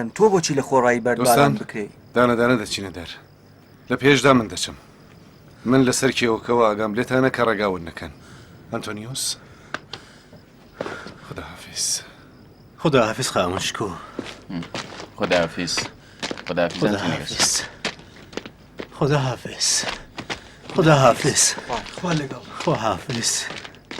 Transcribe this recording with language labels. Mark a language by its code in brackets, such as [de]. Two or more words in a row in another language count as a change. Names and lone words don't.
[ckb] تۆ بۆچی لە خۆڕایی بەردباران بکەی؟ دانەدانە دەچینە دەر. لە پێشدا من دەچم. من لەسەر کێوەکەوە ئاگام لێتانە کە ڕێگاون نەکەن. ئەنتۆنیۆس خداحافیز. خداحافیز خاوەن شکۆ. [fa] خداحافظ خداحافظ خدا ئەنتۆنیۆس. حافظ خدا حافظ خدا حافظ [ckb] خوا لەگەڵ [fa] خدا حافظ